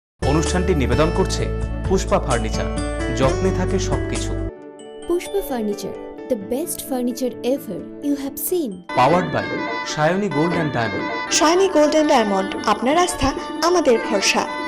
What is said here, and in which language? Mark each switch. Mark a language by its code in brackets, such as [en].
[bn] অনুষ্ঠানটি নিবেদন করছে পুষ্পা ফার্নিচার, যত্নে থাকে সবকিছু। [en] Pushpa Furniture, the best furniture ever you have seen. Powered by Sayani gold and diamond. [bn] Shiny golden diamond, আপনার আস্থা আমাদের ভরসা।